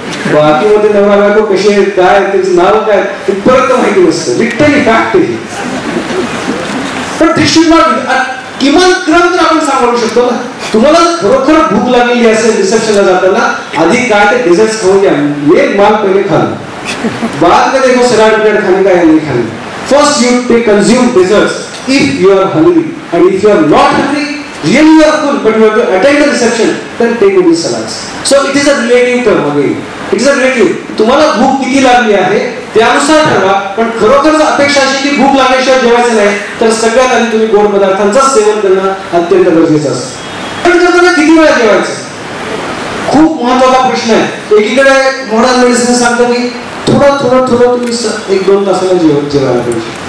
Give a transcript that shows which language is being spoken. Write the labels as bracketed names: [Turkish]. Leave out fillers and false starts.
[Marathi] बाकी मध्ये नवरा बायको कसे आहेत, काय त्याचं नाव काय इथपर्यंत माहिती नसतं. लिटरली फॅक्ट आहे. पण [English] this should not [Marathi] किमान क्रम तर आपण सांभाळू शकतो ना. तुम्हाला खरोखर भूक लागलेली असेल रिसेप्शनला जाताना, आधी काय ते डेझर्ट्स खाऊ द्या, [Hindi] ये माल पहिले खा, बाद में देखो सलाड ब्रेड खाने का या नहीं खाने. [English] First you take consume desserts if you are hungry, and if you are not hungry, really you are full, but you have to attend the reception, then take only salads. So it is a relative term again. It is a relative. [Marathi] तुम्हाला भूक किती लागली आहे त्यानुसार ठरवा, पण खरोखर अपेक्षा अशी की भूक लागल्याशिवाय जेवायचं नाही, तर सगळ्यात आधी तुम्ही गोड पदार्थांचं सेवन करणं अत्यंत गरजेचं असतं. पण करताना किती वेळा जेवायचं खूप महत्त्वाचा प्रश्न आहे. एकीकडे मॉडर्न मेडिसिन सांगतं की थोडं तुम्ही 1-2 तासाला जेवायला पाहिजे.